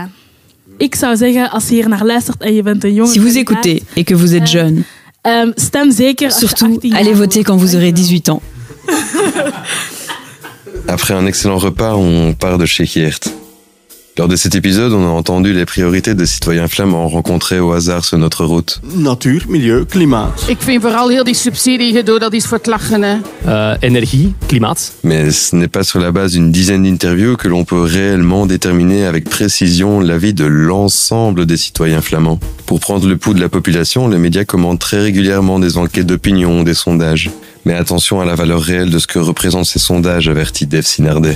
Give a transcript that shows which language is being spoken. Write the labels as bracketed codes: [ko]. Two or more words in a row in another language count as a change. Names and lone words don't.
[fr] Si vous écoutez et que vous êtes jeune, surtout, allez voter quand vous aurez 18 ans. Après un excellent repas, on part de chez Geert. Lors de cet épisode, on a entendu les priorités des citoyens flamands rencontrés au hasard sur notre route. [nl] Natuur, milieu, klimaat. Ik vind vooral heel die subsidiegedoe, dat is voor het lachen, hè. [fr] Énergie, klimaat. Mais ce n'est pas sur la base d'une dizaine d'interviews que l'on peut réellement déterminer avec précision l'avis de l'ensemble des citoyens flamands. Pour prendre le pouls de la population, les médias commentent très régulièrement des enquêtes d'opinion, des sondages. Mais attention à la valeur réelle de ce que représentent ces sondages, avertit Dave Sinardet.